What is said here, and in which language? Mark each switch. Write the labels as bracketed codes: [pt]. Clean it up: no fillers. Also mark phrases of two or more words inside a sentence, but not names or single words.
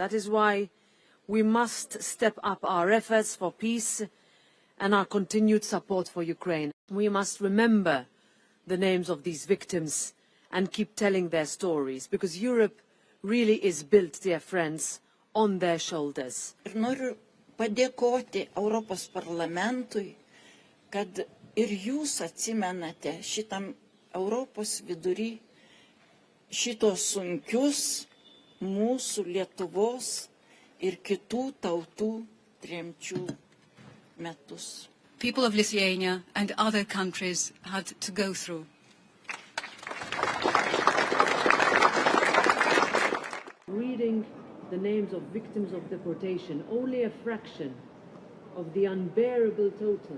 [en] That is why we must step up our efforts for peace and our continued support for Ukraine. We must remember the names of these victims and keep telling their stories, because Europe really is built, dear friends, on their shoulders. [lt] Noriu padėkoti Europos parlamentui, kad ir jūs atsimenate šitam Europos vidury šitos sunkius mūsų Lietuvos ir kitų tautų tremčių metus. [en] People of Lithuania and other countries had to go through. Reading the names of victims of deportation, only a fraction of the unbearable total.